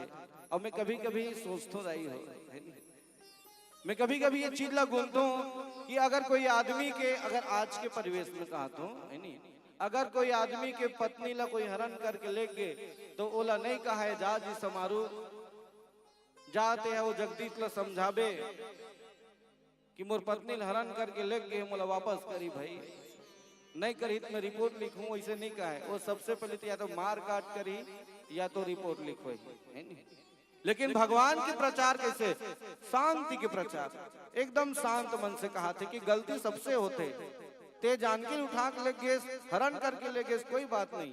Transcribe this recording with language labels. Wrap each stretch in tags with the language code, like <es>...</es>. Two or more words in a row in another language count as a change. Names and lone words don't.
<hne>और मैं कभी कभी सोचता रही हो है नहीं, मैं कभी कभी ये चीज ला बोलता हूँ कि अगर कोई आदमी के, अगर आज के परिवेश में कहता हूँ है नहीं, अगर कोई आदमी के पत्नी ला कोई हरण करके ले गए तो ओला नहीं कहा है जा जी समारू, जाते है वो जगदीश ला समझावे कि मोर पत्नी ला हरण करके ले गए, मोला वापस करी भाई, नहीं करी तो मैं रिपोर्ट लिखूं, ऐसे नहीं कहा है। वो सबसे पहले तो या तो मार काट करी या तो रिपोर्ट लिखवाई है नहीं। लेकिन भगवान के प्रचार कैसे? शांति के प्रचार, एकदम शांत मन से कहा थे कि गलती सबसे होते, ते जानकी उठा के ले गए, हरण करके ले गए, कोई बात नहीं।</hne>